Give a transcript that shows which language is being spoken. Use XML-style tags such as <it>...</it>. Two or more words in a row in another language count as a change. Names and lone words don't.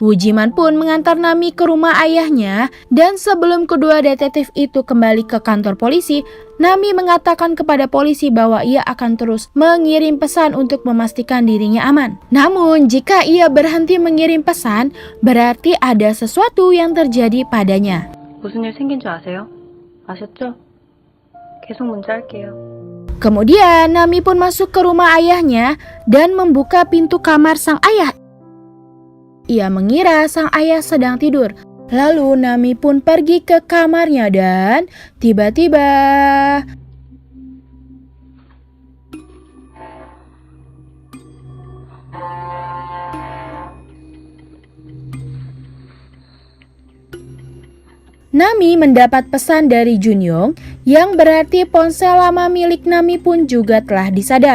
<id>Wu Jiman pun mengantar Nami ke rumah ayahnya dan sebelum kedua detektif itu kembali ke kantor polisi, Nami mengatakan kepada polisi bahwa ia akan terus mengirim pesan untuk memastikan dirinya aman. Namun jika ia berhenti mengirim pesan, berarti ada sesuatu yang terjadi padanya.</id> <ko>무슨 일 생긴 줄 아세요? 아셨죠? 계속 문자할게요.</ko> <id>Kemudian Nami pun masuk ke rumah ayahnya dan membuka pintu kamar sang ayah. Ia mengira sang ayah sedang tidur. Lalu Nami pun pergi ke kamarnya dan tiba-tiba Nami mendapat pesan dari Junyong yang berarti ponsel lama milik Nami pun juga telah disadap.</id>